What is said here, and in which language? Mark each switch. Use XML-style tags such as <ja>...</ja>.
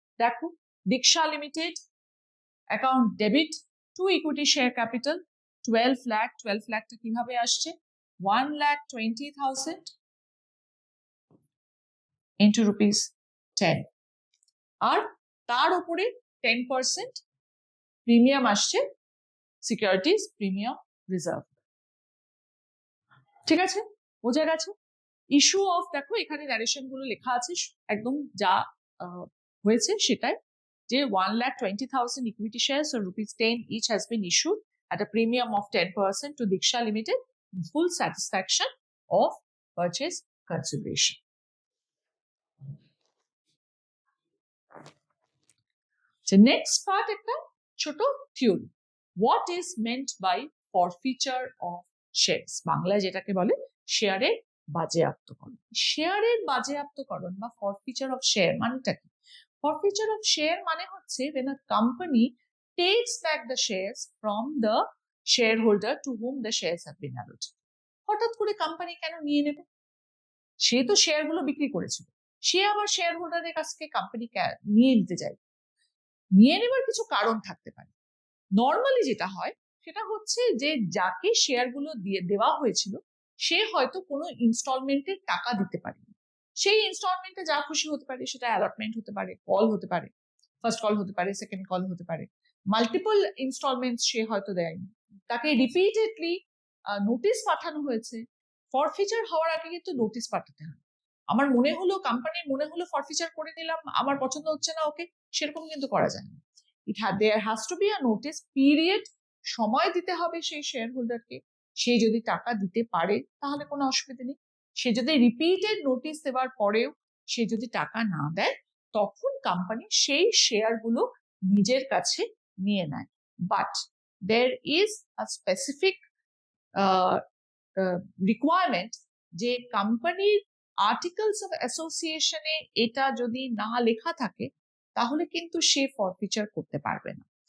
<bn>দেখো দীক্ষা limited account debit to equity share capital 12 lakh, 12 লাখটা কিভাবে আসছে 1,20,000 ইন্টু রুপিস 10, আর তার উপরে 10% প্রিমিয়াম আসছে সিকিউরিটিজ প্রিমিয়াম রিজার্ভ। ঠিক আছে, বোঝা গেছে। ইস্যু অফ, দেখো এখানে ন্যারেশন গুলো লেখা আছে একদম যা হয়েছে সেটাই, যে</bn> <en>1,20,000 equity shares or rupees 10 each has been issued at a premium of 10% to Diksha Limited in full satisfaction of purchase consideration. The next part</en> <bn>একটা ছোট theory,</bn> <en>what is meant by forfeiture of shares,</en> <bn>বাংলায় যেটাকে বলে শেয়ারের বাজেয়াপ্তকরণ। শেয়ারের বাজেয়াপ্তকরণ বা</bn> <en>forfeiture of share</en> <bn>মানেটা কি?</bn> <en>Forfeiture of share</en> <bn>মানে হচ্ছে</bn> <en>when a company takes back the shares from the shareholder to whom the shares have been allotted.</en> <bn>হঠাৎ করে কোম্পানি কেন নিয়ে নেবে? সে তো শেয়ার গুলো বিক্রি করেছিল, সে আবার শেয়ার হোল্ডারের কাছ থেকে কোম্পানি নিয়ে নিতে চায়, নিয়ে নেবার কিছু কারণ থাকতে পারে। নর্মালি যেটা হয় সেটা হচ্ছে যে যাকে শেয়ার গুলো দিয়ে দেওয়া হয়েছিল সে হয়তো কোনো ইনস্টলমেন্টের টাকা দিতে পারেনি, সেই ইনস্টলমেন্টে যা খুশি হতে পারে, সেটা অ্যালটমেন্ট হতে পারে, কল হতে পারে, ফার্স্ট কল হতে পারে, সেকেন্ড কল হতে পারে, মাল্টিপল ইনস্টলমেন্ট সে হয়তো দেয়নি, তাকে রিপিটেডলি নোটিশ পাঠানো হয়েছে। ফরফিচার হওয়ার আগে কিন্তু নোটিশ পাঠাতে হয়। আমার মনে হলো কোম্পানির মনে হলো ফরফিচার করে নিলাম, আমার পছন্দ হচ্ছে না ওকে, সেরকম কিন্তু করা যায় না।</bn> <en>there has to be a notice period,</en> <bn>সময় দিতে হবে সেই শেয়ার হোল্ডারকে। সে যদি টাকা দিতে পারে তাহলে কোনো অসুবিধা নেই, সে যদি রিপিটেড নোটিশ দেওয়ার পরেও সে যদি টাকা না দেয় তখন কোম্পানি সেই শেয়ার গুলো নিজের কাছে নিয়ে নেয়। But</bn> <en>there is a specific</en> <bn>requirement যে কোম্পানির আর্টিকেলস অফ অ্যাসোসিয়েশনে এটা যদি না লেখা থাকে তাহলে কিন্তু সে ফরফিচার করতে পারবে না।</bn>